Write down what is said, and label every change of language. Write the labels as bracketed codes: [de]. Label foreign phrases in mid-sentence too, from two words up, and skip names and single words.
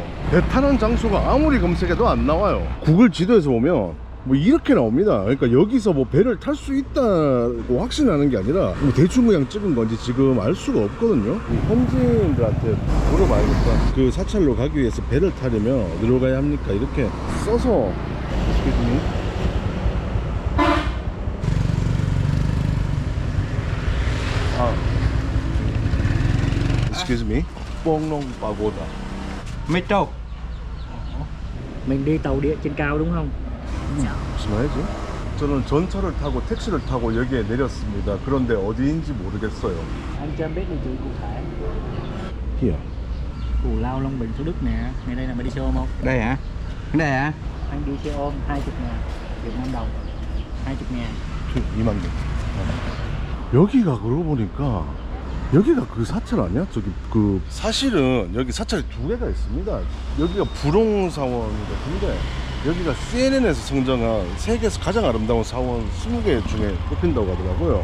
[ko] 배 타는 장소가 아무리 검색해도 안 나와요. 구글 지도에서 보면 뭐 이렇게 나옵니다. 그러니까 여기서 뭐 배를 탈 수 있다고 확신하는 게 아니라 뭐 대충 그냥 찍은 건지 지금 알 수가 없거든요. 현지인들한테 물어봐야겠다. 그 사찰로 가기 위해서 배를 타려면 어디로 가야 합니까? 이렇게 써서 [en] Excuse me. [ko] Pongnong Pagoda. Metro. [vi] Mình đi tàu điện trên cao đúng không? [ko] 무슨 말이지? 저는 전철을 타고 택시를 타고 여기에 내렸습니다. 그런데 어디인지 모르겠어요. [vi] Anh cho em biết địa chỉ cụ thể. Here. Cù Lao, Long Bình, Thủ Đức nè. Ngay đây là mày đi xe ôm không? Đây hả? Đây hả? Anh đi xe ôm 20.000 Việt Nam đồng. 20.000. [ko] 2만 개. 여기가 그러고 보니까 여기가 그 사찰 아니야? 저기 그 사실은 여기 사찰이 두 개가 있습니다. 여기가 부롱사원 같은데 여기가 CNN에서 선정한 세계에서 가장 아름다운 사원 20개 중에 꼽힌다고 하더라고요.